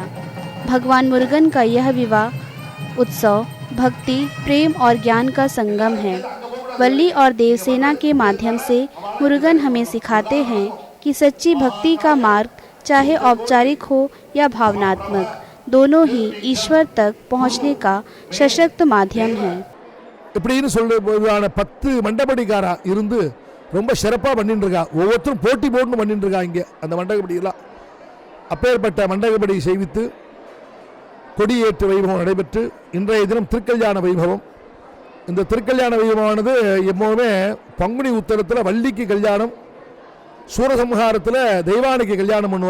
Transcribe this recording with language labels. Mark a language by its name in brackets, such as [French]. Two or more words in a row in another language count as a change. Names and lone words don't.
[Hindi] भगवान मुरुगन का यह विवाह उत्सव भक्ति, प्रेम और ज्ञान का संगम है। वल्ली और देवसेना के माध्यम से मुरुगन हमें सिखाते हैं कि सच्ची भक्ति का मार्ग चाहे औपचारिक हो या भावनात्मक, दोनों ही ईश्वर तक पहुंचने का सशक्त माध्यम है। [Tamil] இப்படின்னு சொல்லுவான 10 மண்டபடிக்காரா இருந்து ரொம்ப சிறப்பாக பண்ணிட்டு இருக்கா. ஒவ்வொருத்தரும் போட்டி போட்டு பண்ணிட்டு இருக்கா இங்கே அந்த மண்டபடியெல்லாம். அப்பேற்பட்ட மண்டபடி செய்வித்து கொடியேற்று வைபவம் நடைபெற்று இன்றைய தினம் திருக்கல்யாண வைபவம். இந்த திருக்கல்யாண வைபவமானது எப்போவுமே பங்குனி உத்தரத்தில் வள்ளிக்கு கல்யாணம், சூரசம்ஹாரத்தில் தெய்வானைக்கு கல்யாணம் பண்ணுவா.